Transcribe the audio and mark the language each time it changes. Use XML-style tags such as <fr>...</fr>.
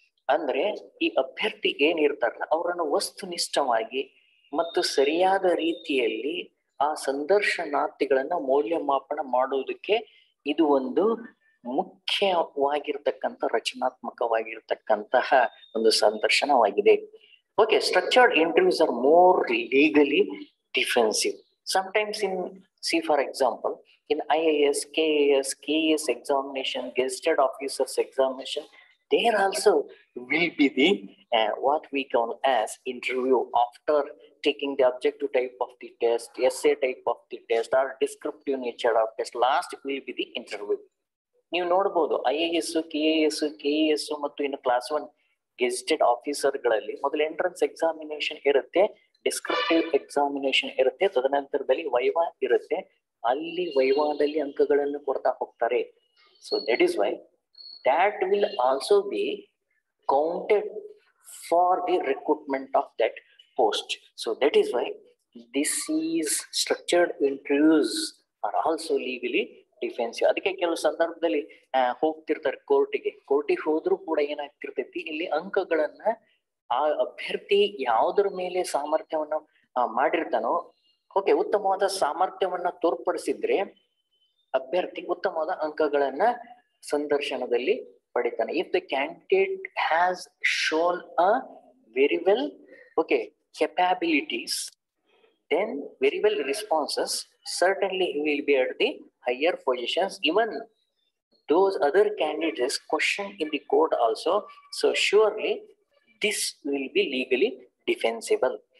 <kn>ಅಂದ್ರೆ ಈ ಅಭ್ಯರ್ಥಿ ಏನಿರ್ತಾರಲ್ಲ ಅವರನ್ನು ವಸ್ತುನಿಷ್ಠವಾಗಿ ಮತ್ತು ಸರಿಯಾದ ರೀತಿಯಲ್ಲಿ ಆ ಸಂದರ್ಶನಾರ್ಥಿಗಳನ್ನ ಮೌಲ್ಯಮಾಪನ ಮಾಡುವುದಕ್ಕೆ ಇದು ಒಂದು ಮುಖ್ಯವಾಗಿರ್ತಕ್ಕಂಥ ರಚನಾತ್ಮಕವಾಗಿರ್ತಕ್ಕಂತಹ ಒಂದು ಸಂದರ್ಶನವಾಗಿದೆ.</kn> <en>Okay, structured interviews are more legally defensive. Sometimes see for example, in IAS, KAS, KES examination, gazetted officers examination, there also will be the what we call as interview after taking the objective type of the test, essay type of the test, or descriptive nature of test. Last will be the interview.</en> <kn>ನೀವು ನೋಡಬಹುದು IAS, KAS, KES ಮತ್ತು ಇನ್ನು class 1 gazetted ಆಫೀಸರ್ಗಳಲ್ಲಿ ಮೊದಲು entrance examination ಇರುತ್ತೆ, descriptive examination ಇರುತ್ತೆ, ತದನಂತರದಲ್ಲಿ viva ಇರುತ್ತೆ. ಅಲ್ಲಿ ವೈವಾದಲ್ಲಿ ಅಂಕಗಳನ್ನು ಕೊಡ್ತಾ ಹೋಗ್ತಾರೆ.</kn> <en>So that is why that will also be counted for the recruitment of that post. So that is why this is structured interviews are also legally defensive.</en> <kn>ಅದಕ್ಕೆ ಕೆಲವು ಸಂದರ್ಭದಲ್ಲಿ ಹೋಗ್ತಿರ್ತಾರೆ ಕೋರ್ಟಿಗೆ ಹೋದ್ರೂ ಕೂಡ ಏನಾಗ್ತಿರ್ತೈತಿ, ಇಲ್ಲಿ ಅಂಕಗಳನ್ನ ಆ ಅಭ್ಯರ್ಥಿ ಯಾವುದ್ರ ಮೇಲೆ ಸಾಮರ್ಥ್ಯವನ್ನ ಮಾಡಿರ್ತಾನೋ, ಓಕೆ, ಉತ್ತಮವಾದ ಸಾಮರ್ಥ್ಯವನ್ನ ತೋರ್ಪಡಿಸಿದ್ರೆ ಅಭ್ಯರ್ಥಿ ಉತ್ತಮವಾದ ಅಂಕಗಳನ್ನ ಸಂದರ್ಶನದಲ್ಲಿ ಪಡಿತಾನೆ.</kn> <en>If the candidate has shown a very well capabilities, then very well responses, certainly he will be at the higher positions. Even those other candidates question in the court also, so surely this will be legally defensible.</en>